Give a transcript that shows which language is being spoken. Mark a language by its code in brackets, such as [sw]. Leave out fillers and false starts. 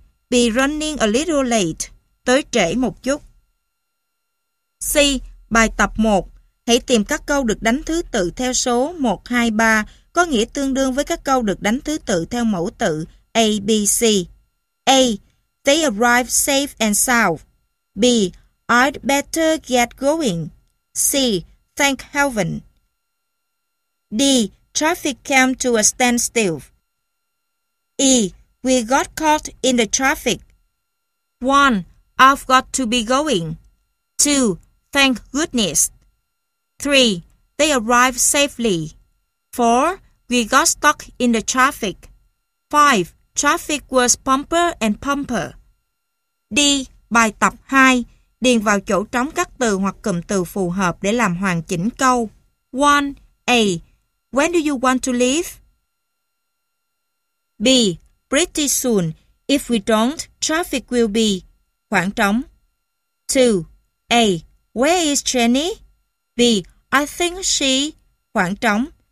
[en] Be running a little late. [vi] Tới trễ một chút. C. Bài tập 1. Hãy tìm các câu được đánh thứ tự theo số 1, 2, 3 có nghĩa tương đương với các câu được đánh thứ tự theo mẫu tự A, B, C. A. [en] They arrived safe and sound. B. I'd better get going. C. Thank heaven. D. Traffic came to a standstill. E. We got caught in the traffic. 1. I've got to be going. 2. Thank goodness. 3. They arrived safely. 4. We got stuck in the traffic. 5. Traffic was bumper and bumper. [vi] D. Bài tập 2. Điền vào chỗ trống các từ hoặc cụm từ phù hợp để làm hoàn chỉnh câu. 1. A. [en] When do you want to leave? B. Pretty soon. If we don't, traffic will be. [vi] Khoảng trống. [en] 2. A. Where is Jenny? B. I think she. [vi] Khoảng trống.